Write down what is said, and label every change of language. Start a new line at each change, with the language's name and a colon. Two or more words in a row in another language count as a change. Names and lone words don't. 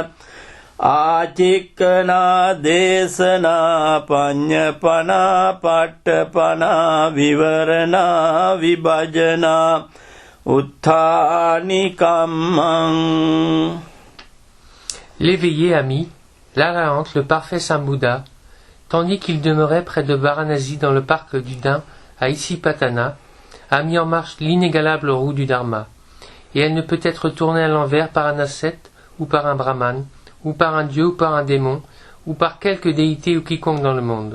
Pali: ආචික්කනා දේශනා පඤ්ඤපනා පට්ඨපනා විවරණා විභජනා උත්ථානි කම්මං.
French: L'éveillé ami, l'Arahant, le parfait Saint Bouddha, tandis qu'il demeurait près de Varanasi dans le parc du Dain à Isipatana, a mis en marche l'inégalable roue du Dharma, et elle ne peut être tournée à l'envers par un ascète ou par un brahmane, ou par un dieu ou par un démon, ou par quelque déité ou quiconque dans le monde.